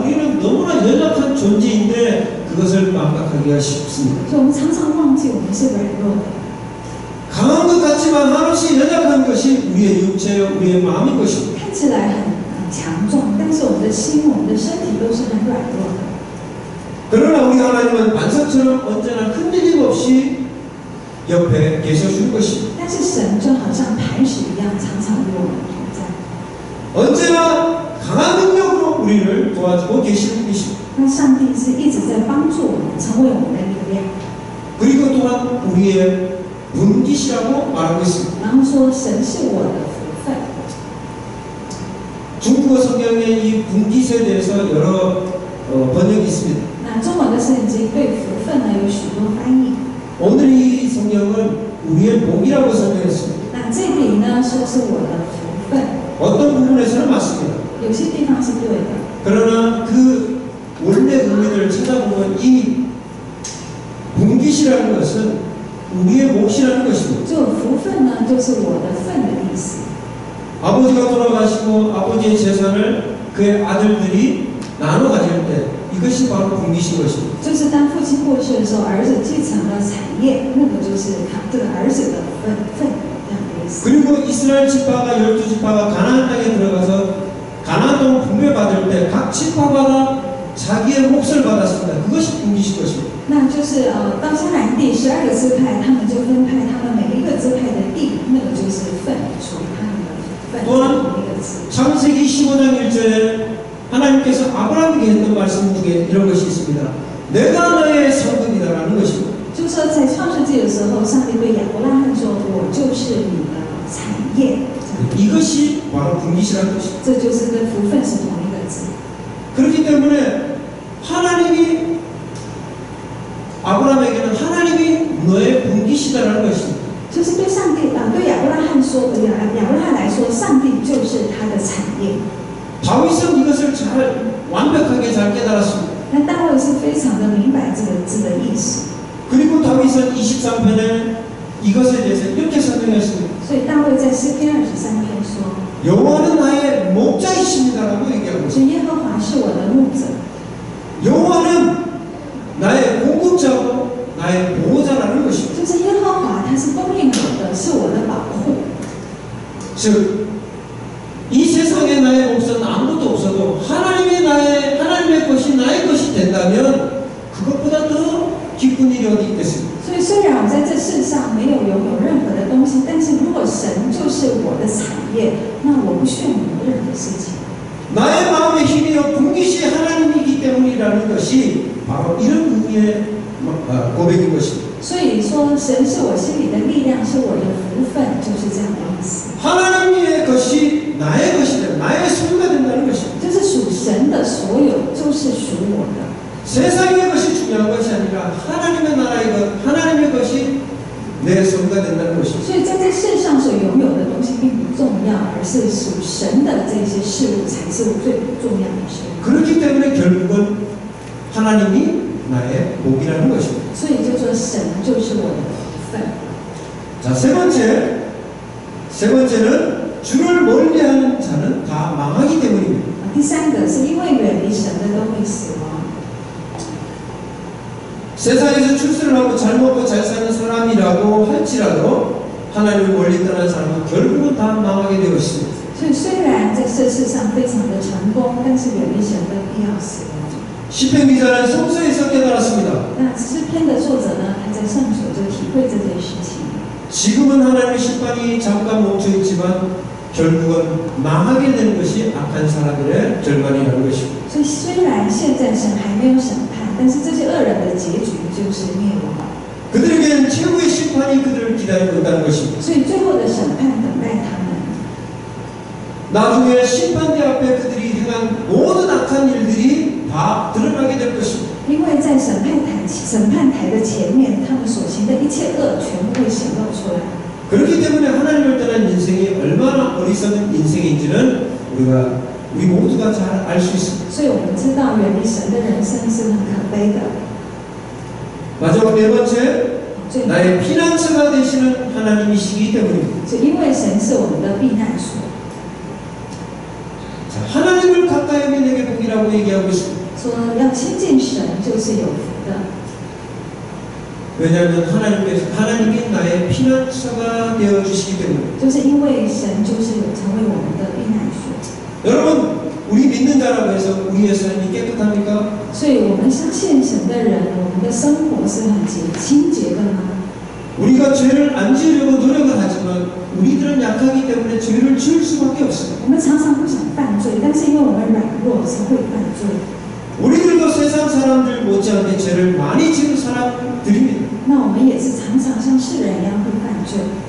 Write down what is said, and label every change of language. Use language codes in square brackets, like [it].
[ko] 우리는 너무나 연약한 존재인데 그것을 망각하기가 쉽습니다. [zh] 所以我们常常忘记我们是软弱的。 [ko] 강한 것 같지만 한없이 연약한 것이 우리의 육체요, 우리의 마음인 것입니다. [zh] 看起来很强壮，但是我们的心、我们的身体都是很软弱的。 [ko] 그러나 우리 하나님은 반석처럼 언제나 흔들림 없이 옆에 계셔줄 것입니다. [zh] 但是神就好像磐石一样，常常与我们同在。 [ko] 언제나 강한 능력으로 우리를 도와주고 계시는 분이십니다. [zh] 那上帝是一直在帮助我们，成为我们的力量。 [ko] 그리고 또한 우리의 분깃이라고 말하고 있습니다. [zh] 然后说，神是我的福分。 [ko] 중국어 성경에 이 분깃에 대해서 여러 번역이 있습니다. [zh] 那中文的圣经对福分呢有许多翻译。 [ko] 오늘 이 성경은 우리의 복이라고 설명했습니다. [zh] 那这里呢说是我的福分， [ko] 어떤 부분에서는 맞습니다. [zh] 有些地方是对的。 [ko] 그러나 그 원래 의미를 찾아보면 이 분깃이라는 것은 우리의 몫이라는 것입니다. [zh] 就福分呢，就是我的份的意思。 [ko] 아버지가 돌아가시고 아버지의 재산을 그의 아들들이 나눠 가질 때 이것이 바로 분깃인 것입니다. [zh] 就是当父亲过去的时候，儿子继承了产业，那个就是他这个儿子的份这样的意思。 [ko] 그리고 이스라엘 지파가 12지파가 가나안 땅에 들어가서 가나안 땅을 분배받을 때 각 지파마다 자기의 몫을 받았습니다. 그것이 분깃인 것입니다. [zh] 那就是到迦南地12个支派，他们就分派他们每一个支派的地，那个就是份，属于他们的份，同一个支。 [ko] 창세기 15장 1절에 하나님께서 아브라함에게 했던 말씀 중에 이런 것이 있습니다. 내가 너의 성금이다라는 것입니다. [zh] 就说在创世纪的时候，上帝对亚伯拉罕说：“我就是你的产业。” [ko] 이것이 바로 분깃이라는 것입니다. [zh] 这就是跟福分是同一个字。 [ko] 그렇기 때문에 하나님이 아브라함에게는 하나님이 너의 분깃이다라는 것입니다. [zh] 就是对上帝对亚伯拉罕说，亚伯拉罕来说，上帝就是他的产业。 [ko] 다윗은 이것을 완벽하게 잘 깨달았습니다. [zh] 那大卫是非常的明白这个字的意思。 [ko] 그리고 다윗은 23편에 이것에 대해서 이렇게 설명했습니다. [zh] 所以大卫在诗篇23篇说：“ [ko] 여호와는 나의 목자이십니다라고 얘기하고 [zh] 是 [ko] 있습니다. [zh] 耶和华是我的牧者， [ko] 여호와는 나의 공급자고 나의 보호자라는 것입니다. [zh] 就是耶和华，他是供应我的，是我的保护。 [ko] 즉, 이 세상에 나의 몫은 아무것도 없어도 하나님의 것이 나의 것이 된다면 그것보다 더 기쁜 일이 어디 있겠습니까? [zh] 所以虽然我在这世上没有拥有任何的东西，但是如果神就是我的产业，那我不需要有任何事情。 [ko] 나의 마음의 힘이요 분깃이 하나님이기 때문이라는 것이 바로 이런 의미의 고백인 것입니다. [zh] 所以说，神是我心里的力量，是我的福分，就是这样的意思。 [ko] 하나님의 것이 나의 것이 된 나의 소유가 된다는 것입니다. [zh] 就是属神的所有，就是属我的。 [ko] 세상의 것이 중요한 것이 아니라 하나님의 나라의 것, 하나님의 것이 내 소유가 된다는 것입니다. [zh] 所以在这世上所拥有的东西并不重要，而是属神的这些事物才是最重要的事物。 [ko] 그렇기 때문에 결국은 하나님이 나의 복이라는 것입니다. [zh] 所以就说神就是我的福分。 [ko] 자, 세 번째는 주를 멀리하는 자는 다 망하기 때문입니다. [zh] 第三个是因为远离神的都会死亡。 [ko] 세상에서 출세를 하고 잘 먹고 잘 사는 사람이라고 할지라도 하나님을 멀리 떠난 사람은 결국은 다 망하게 되어 있습니다. [zh] 所以虽然在这世上非常的成功，但是远离神的必要死亡。 [ko] 시편 기자는 성서에서 깨달았습니다. [zh] 那诗篇的作者呢，他在圣所就体会这件事情。 [ko] 지금은 하나님의 심판이 잠깐 멈춰 있지만 결국은 망하게 되는 것이 악한 사람들의 결말이라는 것입니다. [zh] 所以虽然现在神还没有审判，但是这些恶人的结局就是灭亡。 [ko] 그들에게는 최후의 심판이 그들을 기다리고 있다는 것입니다. [zh] 所以最后的审判等待他们。 [ko] 나중에 심판대 앞에 그들이 행한 모든 악한 일들이 다 드러나게 될 것입니다. [zh] 因为在审判台的前面，他们所行的一切恶全部会显露出来。 [ko] 그렇기 때문에 하나님을 떠난 인생이 얼마나 어리석은 인생인지는 우리 모두가 잘 알 수 있습니다. [zh] 所以我们知道，远离神的人生是很可悲的。 [ko] 마지막 네 번째, [zh] 最后， [ko] 나의 피난처가 되시는 하나님이시기 때문입니다. [zh] 就因为神是我们的避难所， [ko] 자, 하나님을 가까이 하면 내게 복이라고 얘기하고 있습니다. [zh] 说要亲近神就是有福的。 [ko] 왜냐하면 하나님이 나의 피난처가 되어 주시기 때문에. [zh] 就是因为神就是有成为我们的避难所。 [ko] 여러분, 우리 믿는 자라고 해서 우리의 삶이 깨끗합니까? [zh] 所以我们相信神的人，我们的生活是很清洁的吗？ [ko] 우리가 죄를 안 지으려고 노력을 하지만 우리들은 약하기 때문에 죄를 지을 수밖에 없어요. [zh] 我们常常不想犯罪，但是因为我们软弱，是会犯罪。 [ko] 우리들도 세상 사람들 못지않게 죄를 많이 지은 사람들입니다. [zh] 那我们也是常常像世人一样会犯罪。